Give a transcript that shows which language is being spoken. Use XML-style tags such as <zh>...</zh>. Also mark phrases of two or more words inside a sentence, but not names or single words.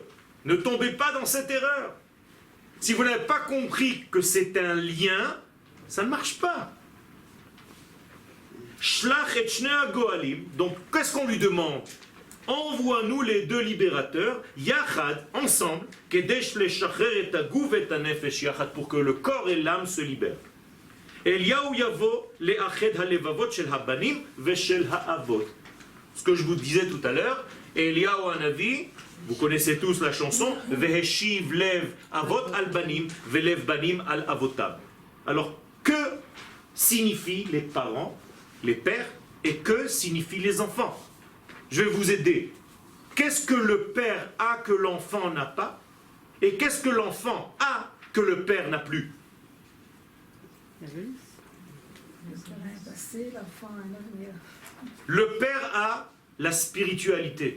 <fr>Ne tombez pas dans cette erreur. Si vous n'avez pas compris que c'est un lien, ça ne marche pas.</fr> <he>שלח את שני הגואלים.</he> <fr>Donc, qu'est-ce qu'on lui demande? Envoie-nous les deux libérateurs, Yachad, ensemble,</fr> <he>כדי לשחרר את הגוף את הנפש יחד,</he> <fr>pour que le corps et l'âme se libèrent.</fr> <he>אליהו יבוא לאחד הלבבות של הבנים ושל האבות.</he> <fr>Ce que je vous disais tout à l'heure,</fr> <he>אליהו הנביא,</he> <fr>vous connaissez tous la chanson,</fr> <he>והשיב לב אבות על בנים ולב בנים על אבותם.</he> <fr>Alors, que signifient les parents, les pères, et que signifient les enfants? Je vais vous aider. Qu'est-ce que le père a que l'enfant n'a pas? Et qu'est-ce que l'enfant a que le père n'a plus? Le père a la spiritualité.</fr>